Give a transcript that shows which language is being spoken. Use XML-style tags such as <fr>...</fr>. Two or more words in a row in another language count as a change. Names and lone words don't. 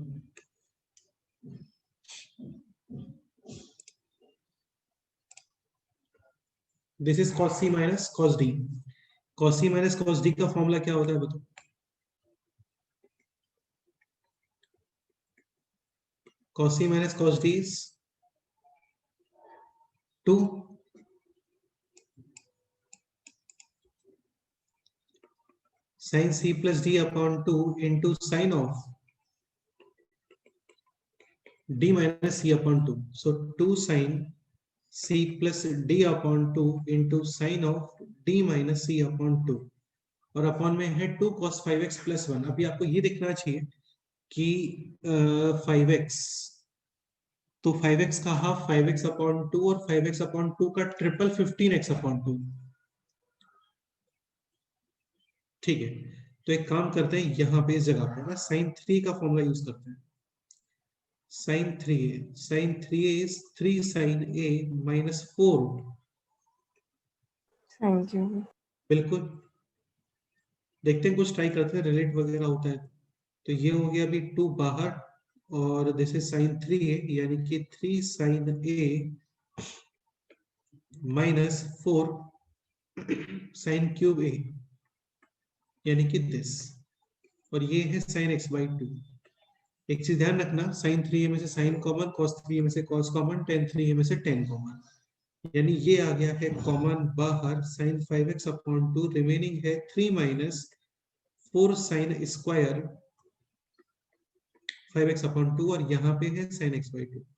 <en>this is cos c minus cos d. cos c minus cos d</en> <hi>का फॉर्मूला क्या होता है बताओ।</hi> <en>cos c माइनस cos d is 2 sin c plus d upon 2 into sin of d minus c upon 2. So 2 sin c plus d upon 2 into sin of d minus c upon 2</en> <hi>और अपॉन में है</hi> <en>2 cos 5x plus 1।</en> <hi>अभी आपको ये देखना चाहिए कि 5x, तो 5x का हाफ</hi> <en>5x upon 2</en> <hi>और</hi> <en>5x upon 2</en> <hi>का ट्रिपल</hi> <en>15x upon 2.</en> <hi>ठीक है, तो एक काम करते हैं, यहाँ पे इस जगह पे ना sin 3 का फॉर्मूला यूज करते हैं।</hi> <en>sin 3a is 3 sin a minus 4। thank you.</en> <hi>बिल्कुल, देखते हैं कुछ ट्राई करते हैं, रिलेट वगैरह होता है। तो ये हो गया अभी 2 बाहर और</hi> <en>this is sin 3a</en> <hi>यानी कि</hi> <en>3 sin a minus 4 sin cube a</en> <hi>यानी कि दिस, और ये है</hi> <en>sin x by 2।</en> <hi>एक चीज ध्यान रखना, sin 3a में से sin कॉमन, cos 3a में से cos कॉमन, tan 3a में से tan कॉमन, यानी ये आ गया है कॉमन बाहर</hi> <en>sin 5x upon 2,</en> <hi>रिमेनिंग है</hi> <en>3 minus 4 sin square 5x upon 2</en> <hi>और यहाँ पे है</hi> <en>sin x by 2।</en>